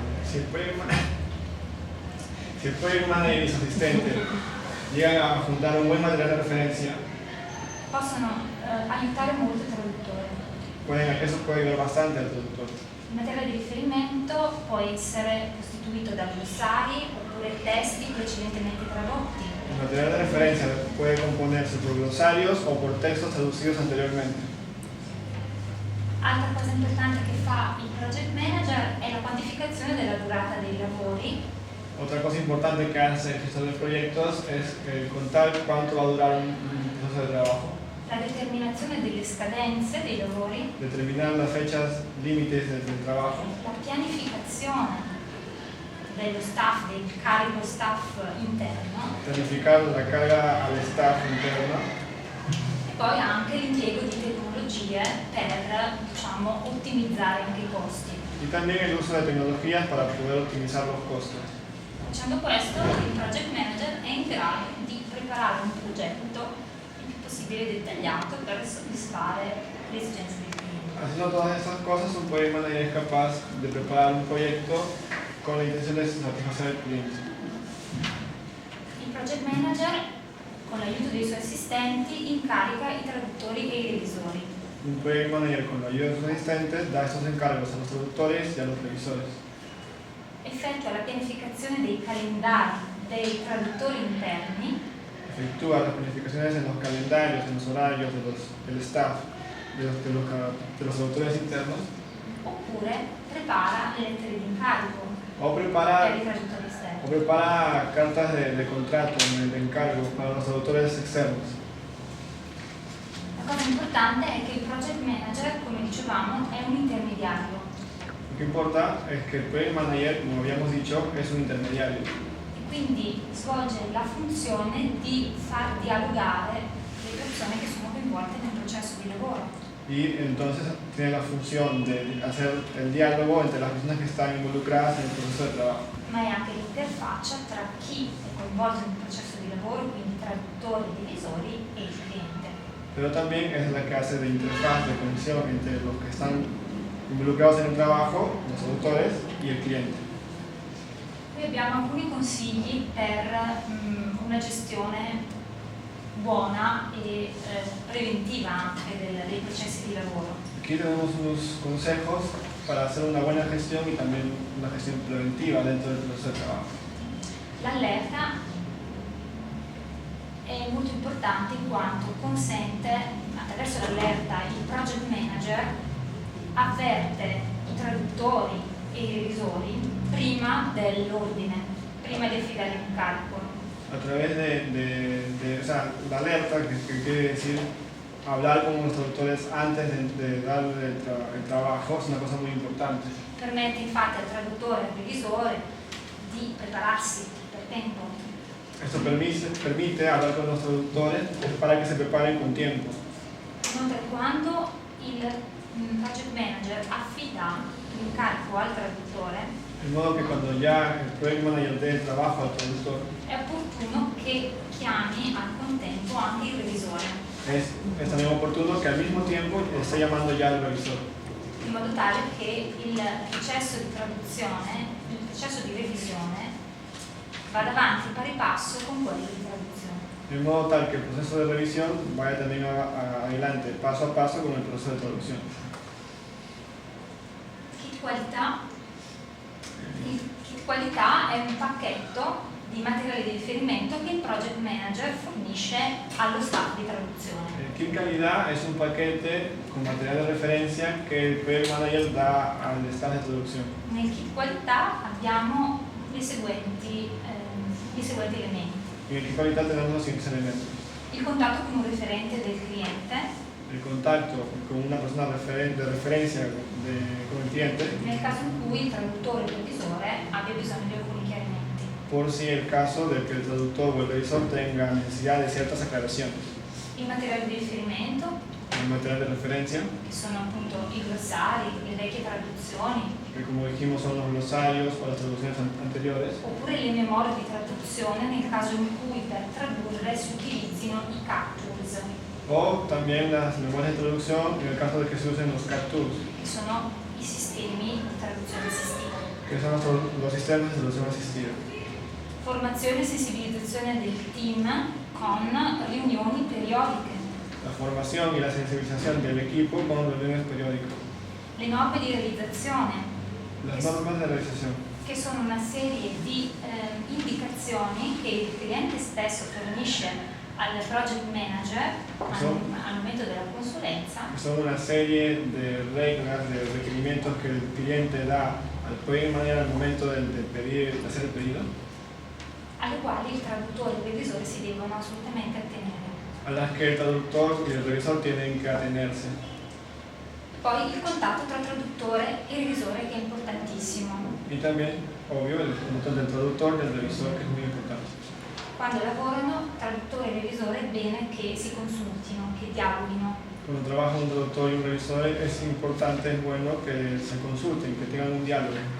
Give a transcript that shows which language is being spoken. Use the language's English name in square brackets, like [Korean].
[Spanish] Si el project manager y su asistente llegan a juntar un buen material de referencia, [Italian] possono aiutare molto il traduttore. [Spanish] eso puede ayudar bastante al traductor. [Italian] Il materiale di riferimento può essere costituito da glossari oppure testi precedentemente tradotti. [Spanish] El material de referencia puede componerse por glosarios o por textos traducidos anteriormente. [Italian] Altra cosa importante che fa il project manager è la quantificazione della durata dei lavori, [Spanish] Otra cosa importante que hace el gestor de proyectos es contar cuánto va a durar un proceso de trabajo, [Italian] la determinazione delle scadenze dei lavori, [Spanish] determinar las fechas límites del trabajo, [Italian] la pianificazione dello staff, del carico staff interno [Spanish] planificar la carga al staff interno [Italian] e poi anche l'impiego di tecnologie per, diciamo, ottimizzare anche i costi. [Spanish] y también el uso de tecnologías para poder optimizar los costos. [Italian] Facendo questo, il project manager è in grado di preparare un progetto il più possibile dettagliato per soddisfare le esigenze del cliente. [Spanish] Haciendo todas estas cosas, un project manager es capaz de preparar un proyecto con la intención de satisfacer al cliente. [Italian] project manager, con l'aiuto dei suoi assistenti, incarica i traduttori e i revisori. [Spanish] Un project manager con la ayuda de sus asistentes da estos encargos a los traductores y a los revisores. [Italian] Effettua la pianificazione dei calendari dei traduttori interni, [Spanish] Efectúa las planificaciones en los calendarios, en los horarios del staff, de los traductores internos, [Italian] oppure prepara le lettere di incarico o per prepara, i traduttori esterni. [Spanish] o prepara cartas de contrato, de encargo para los traductores externos. [Italian] La cosa importante è che il project manager, come dicevamo, è un intermediario [Spanish] Lo que importa es que el project manager, como habíamos dicho, es un intermediario [Italian] e quindi svolge la funzione di far dialogare le persone che sono coinvolte nel processo di lavoro. [Spanish] y entonces tiene la función de hacer el diálogo entre las personas que están involucradas en el proceso de trabajo. [Italian] Ma è anche l'interfaccia tra chi è coinvolto nel processo di lavoro, quindi traduttori, revisori e il cliente. [Spanish] Pero también es la que hace de interfaz, de conexión entre los que están involucrados en el trabajo, los traductores, y el cliente. [Italian] Qui abbiamo alcuni consigli per una gestione buona e preventiva anche dei processi di lavoro. [Spanish] Aquí tenemos unos consejos para hacer una buena gestión y también una gestión preventiva dentro del proceso de trabajo. [Italian] L'allerta è molto importante in quanto consente, attraverso l'allerta, il project manager avverte i traduttori e i revisori prima dell'ordine, prima di affidare l'incarico. [Spanish] A través o sea, la alerta, que quiere decir hablar con los traductores antes de darle el trabajo, es una cosa muy importante. [Italian] Permette infatti al traduttore e al revisore di prepararsi per tempo. [Spanish] Esto permite hablar con los traductores para que se preparen con tiempo. [Italian] Inoltre, quando il project manager affida l'incarico al traduttore, [Spanish] De modo que cuando ya el project manager dé el trabajo al traductor, [Italian] è opportuno che chiami al contempo anche il revisore, [Spanish] es también oportuno que al mismo tiempo esté llamando ya al revisor, [Italian] in modo tale che il processo di traduzione, il processo di revisione vada avanti pari passo con quello di traduzione. [Spanish] de modo tal que el proceso de revisión vaya también adelante, paso a paso con el proceso de traducción. [Italian] Kit qualità. Il kit qualità è un pacchetto di materiali di riferimento che il project manager fornisce allo staff di traduzione. [Spanish] El kit calidad es un paquete con material de referencia que el project manager da al staff de traducción. [Italian] Nel kit qualità abbiamo i seguenti elementi. [Spanish] En el kit calidad tenemos los siguientes elementos: [Italian] Il contatto con un referente del cliente, [Spanish] el contacto con una persona de referencia con el cliente, [Italian] nel caso in cui il traduttore o il revisore abbia bisogno di alcuni chiarimenti. [Spanish] por si el caso de que el traductor o el revisor tenga necesidad de ciertas aclaraciones. [Italian] Il materiale di riferimento, [Spanish] El material de referencia, [Italian] che sono appunto i glossari, le vecchie traduzioni, [Spanish] que como dijimos son los glosarios o las traducciones anteriores, [Italian] oppure le memorie di traduzione nel caso in cui per tradurre si utilizzino i CAT tools, [Spanish] o también las memorias de traducción en el caso de que se usen los CAT tools, [Italian] che sono i sistemi di traduzione assistita. [Spanish] que son los sistemas de traducción asistida. [Italian] Formazione e sensibilizzazione del team con riunioni periodiche. [Spanish] La formación y la sensibilización del equipo con reuniones periódicas. [Italian] Le norme di realizzazione, [Spanish] Las normas de realización, [Italian] che sono una serie di indicazioni che il cliente stesso fornisce al project manager al momento della consulenza, [Spanish] que son una serie de reglas, de requerimientos que el cliente da al project manager al momento de hacer el pedido, [Italian] alle quali il traduttore e il revisore si devono assolutamente attenere. [Spanish] a las que el traductor y el revisor tienen que atenerse. [Italian] Poi il contatto tra traduttore e revisore, che è importantissimo. [Spanish] Y también, obvio, el contatto del traductor y el revisor, que es muy importante. [Italian] Quando lavorano traduttore e revisore è bene che si consultino, che dialoghino. [Spanish] Cuando trabaja un traductor y un revisor es importante, es bueno que se consulten, que tengan un diálogo.